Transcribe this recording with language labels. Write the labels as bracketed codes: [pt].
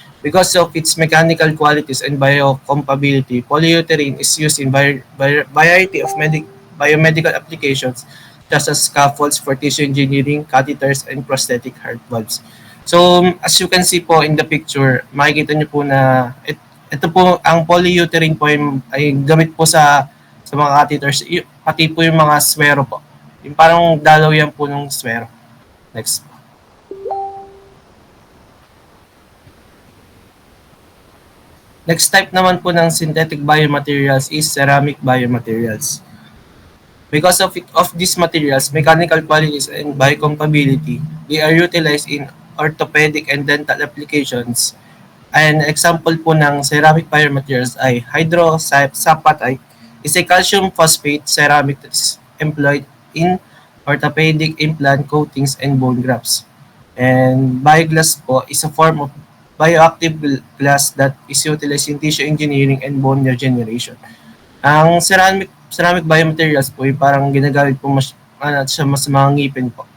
[en] Because of its mechanical qualities and biocompatibility, polyurethane is used in variety of biomedical applications such as scaffolds for tissue engineering, catheters, and prosthetic heart valves. [tl] So, [en] as you can see [tl] po in the picture, makikita niyo po na ito po, ang polyurethane po ay gamit po sa mga catheters, pati po yung mga swero po. Yung parang dalaw yan po ng swero. Next. Next type naman po ng synthetic biomaterials [en] is ceramic biomaterials. Because of these materials, mechanical qualities and biocompatibility, they are utilized in orthopedic and dental applications. An example [tl] po ng [en] ceramic biomaterials ay hydrosapatite, is a calcium phosphate ceramic that is employed in orthopedic implant coatings and bone grafts. And bioglass po is a form of bioactive glass that is utilized in tissue engineering and bone regeneration. [tl] Ang ceramic biomaterials po ay parang ginagamit po sa mga ngipin po.